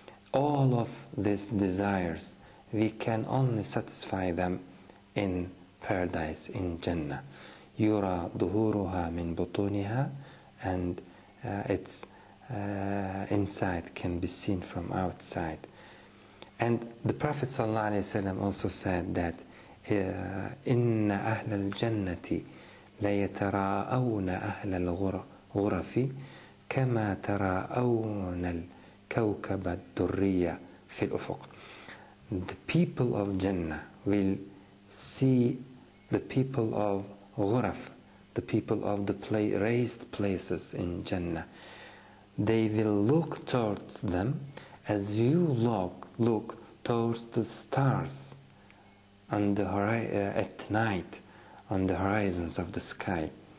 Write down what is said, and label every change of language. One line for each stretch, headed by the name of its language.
English: All of these desires, we can only satisfy them in paradise, in Jannah.
Arabic: يُرَى ظُهُورُهَا مِن بُطُونِهَا,
English: and its inside can be seen from outside. And the Prophet ﷺ also said that
Arabic: إِنَّ أَهْلَ الْجَنَّةِ لَيَتَرَاءَوْنَ أَهْلَ الْغُرَفِ كَمَا تَرَاءَوْنَ الْكَوْكَبَ الدُّرِّيَّ فِي الْأُفُقِ.
English: the people of Jannah will see the people of Ghuraf, the people of the raised places in Jannah. They will look towards them as you look towards the stars on the at night on the horizons of the sky.